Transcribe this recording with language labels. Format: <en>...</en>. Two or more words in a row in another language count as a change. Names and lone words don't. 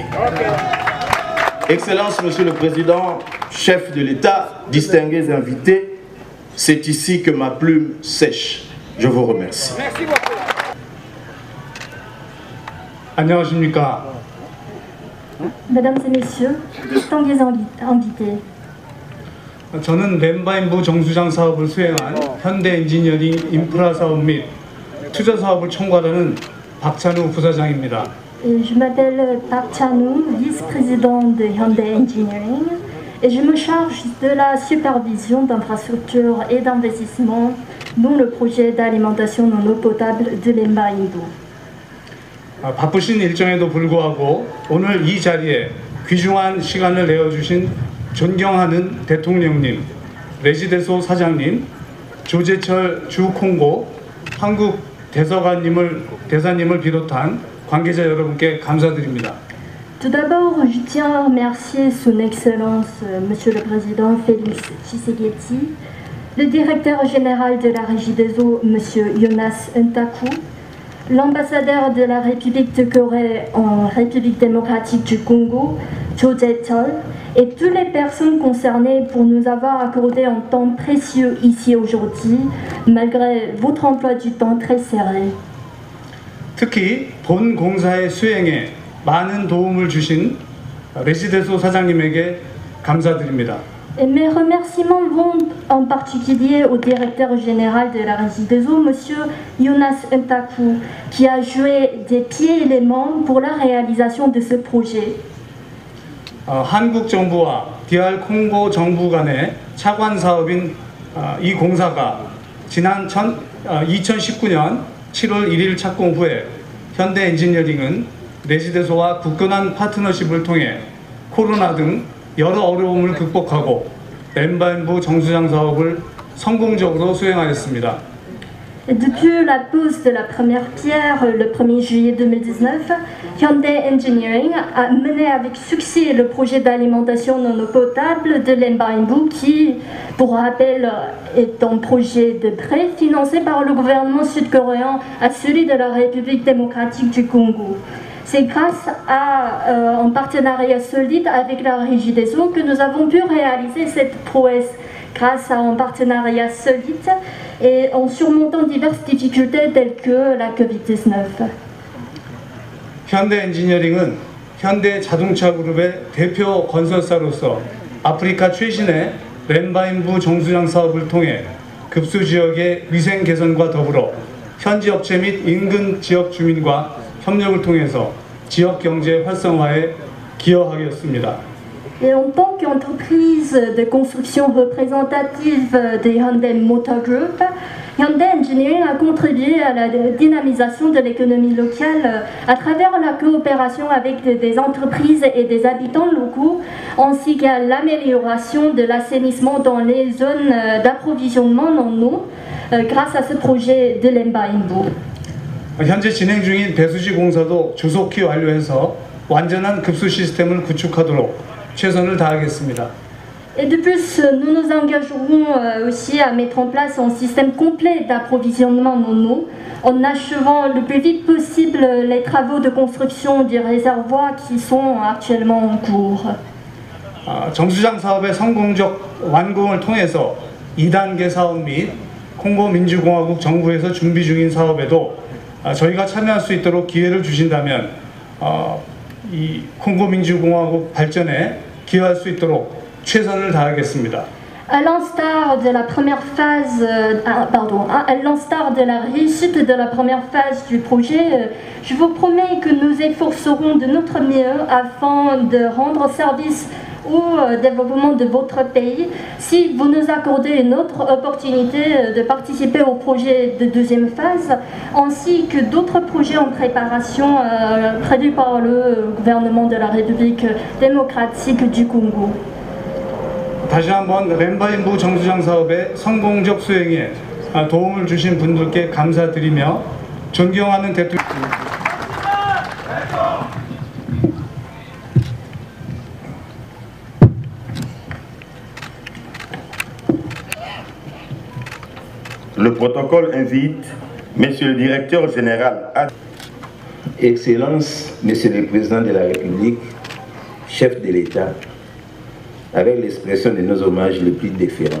<fr>Excellence, Monsieur le Président, chef de l'État, distingués invités, c'est ici que ma plume sèche. Je vous remercie. Merci beaucoup.</fr> <ko>안녕하십니까.</ko> <fr>Mesdames et messieurs, distingués invités.</fr> <ko>저는 렘바인부 정수장 사업을 수행한 현대엔지니어링 인프라 사업 및 투자 사업을 총괄하는 박찬우 부사장입니다.</ko> <fr>Je m'appelle Park Chan-woo, vice-président de Hyundai Engineering, et je me charge de la supervision d'infrastructures et d'investissements dont le projet d'alimentation en eau potable de Lemba Imbu.</fr> <ko>바쁘신 일정에도 불구하고 오늘 이 자리에 귀중한 시간을 내어주신 존경하는 대통령님, 레지데소 사장님, 조재철 주콩고 한국 대사님을 비롯한 관계자 여러분께 감사드립니다.</ko> <fr>Tout d'abord, je tiens à remercier Son Excellence Monsieur le Président Félix Tshisekedi, le directeur général de la Régie des eaux Monsieur Jonas Ntaku, l'ambassadeur de la République de Corée en République démocratique du Congo, Cho Jae-chol, et toutes les personnes concernées pour nous avoir accordé un temps précieux ici aujourd'hui, malgré votre emploi du temps très serré.</fr> <ko>특히 본 공사의 수행에 많은 도움을 주신 레지데소 사장님에게 감사드립니다.</ko> <fr>Et mes remerciements vont en particulier au directeur général de la Régie des eaux, Monsieur Jonas Ntaku, qui a joué des pieds et des mains pour la réalisation de ce projet.</fr> <ko>한국 정부와 DR 콩고 정부 간의 차관 사업인 이 공사가 지난 2019년 7월 1일 착공 후에 현대 엔지니어링은 레지데소와 굳건한 파트너십을 통해 코로나 등 여러 어려움을 극복하고 렘바인부 정수장 사업을 성공적으로 수행하였습니다.</ko> <fr>Depuis la pose de la première pierre le 1er juillet 2019, Hyundai Engineering a mené avec succès le projet d'alimentation en eau potable de Lemba Imbu qui, pour rappel, est un projet de prêt financé par le gouvernement sud-coréen à celui de la République démocratique du Congo. C'est grâce à un partenariat solide avec la Régie des eaux que nous avons pu réaliser cette prouesse, grâce à un partenariat solide et en surmontant diverses difficultés telles que la COVID-19.</fr> <ko>현대 엔지니어링은 현대 자동차 그룹의 대표 건설사로서 아프리카 최신의 렘바인부 정수장 사업을 통해 급수 지역의 위생 개선과 더불어 현지 업체 및 인근 지역 주민과 협력을 통해서 지역 경제 활성화에 기여하였습니다.</ko> <fr>Et en tant qu'entreprise de construction représentative de Hyundai Motor Group, Hyundai Engineering a contribué à la dynamisation de l'économie locale à travers la coopération avec des entreprises et des habitants locaux, ainsi qu'à l'amélioration de l'assainissement dans les zones d'approvisionnement en eau grâce à ce projet de Lemba Imbu.</fr> <ko>현재 진행 중인 배수지 공사도 조속히 완료해서 완전한 급수 시스템을 구축하도록 최선을 다하겠습니다.</ko> <fr>Et de plus, nous nous engagerons aussi à mettre en place un système complet d'approvisionnement en eau en achevant le plus vite possible les travaux de construction du réservoir qui sont actuellement en cours.</fr> <ko>정수장 사업의 성공적 완공을 통해서 2단계 사업 및 콩고 민주공화국 정부에서 준비 중인 사업에도 저희가 참여할 수 있도록 기회를 주신다면 이 콩고 민주공화국 발전에 기여할 수 있도록 최선을 다하겠습니다.</ko> <fr>À l'instar de la première phase, à l'instar de la réussite de la première phase du projet, je vous promets que nous efforcerons de notre mieux afin de rendre service au développement de votre pays. Si vous nous accordez une autre opportunité de participer au projet de deuxième phase, ainsi que d'autres projets en préparation prévus par le gouvernement de la République démocratique du Congo.</fr> <ko>다시 한번 렘바인부 정수장 사업의 성공적 수행에 도움을 주신 분들께 감사드리며 존경하는 대통령.</ko> <fr>Le protocole invite Monsieur le Directeur Général à... Excellence, Monsieur le Président de la République, chef de l'État, avec l'expression de nos hommages les plus déférents.</fr>